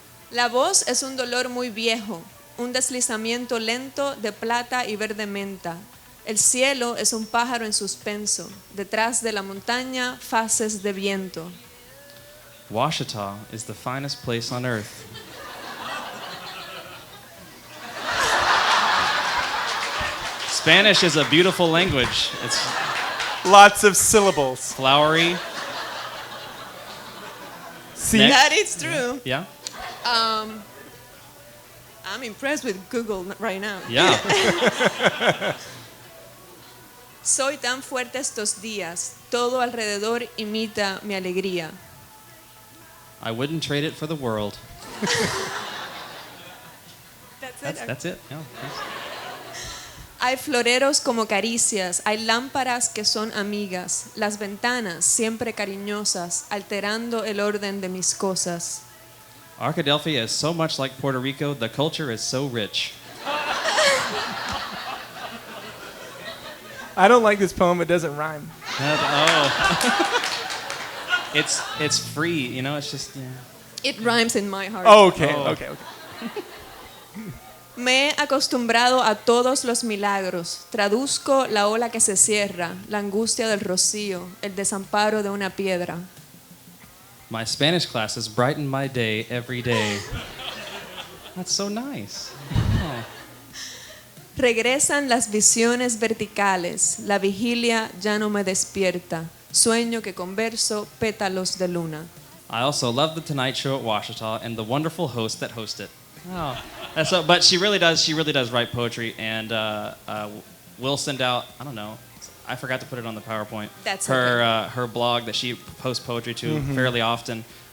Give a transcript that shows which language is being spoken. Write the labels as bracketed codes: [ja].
[es] La voz es un dolor muy viejo un deslizamiento lento de plata y verde menta. El cielo es un pájaro en suspenso. Detrás de la montaña, fases de viento. [en] Ouachita is the finest place on earth. Spanish is a beautiful language. It's Lots of syllables. flowery. See? Next. That is true. Yeah? I'm impressed with Google right now. Yeah. [es] Soy tan fuerte estos días, todo alrededor imita mi alegría. [en] I wouldn't trade it for the world. That's That's it. Yeah, thanks. [es] Hay floreros como caricias, hay lámparas que son amigas, las ventanas siempre cariñosas, alterando el orden de mis cosas. [en] Arkadelphia is so much like Puerto Rico. The culture is so rich. I don't like this poem. It doesn't rhyme. It's free, you know. It's just It rhymes in my heart. Okay. Oh. Okay. [es] Me he acostumbrado a todos los milagros. Traduzco la ola que se cierra, la angustia del rocío, el desamparo de una piedra. [en] My Spanish classes brighten my day every day. That's so nice. Oh. [es] Regresan las visiones verticales, la vigilia ya no me despierta. Sueño que converso pétalos de luna. [en] I also love the Tonight Show at Ouachita and the wonderful host that host it. Oh, that's so, but she really does write poetry, and we'll send out. I don't know. I forgot to put it on the PowerPoint. That's her blog that she posts poetry to fairly often.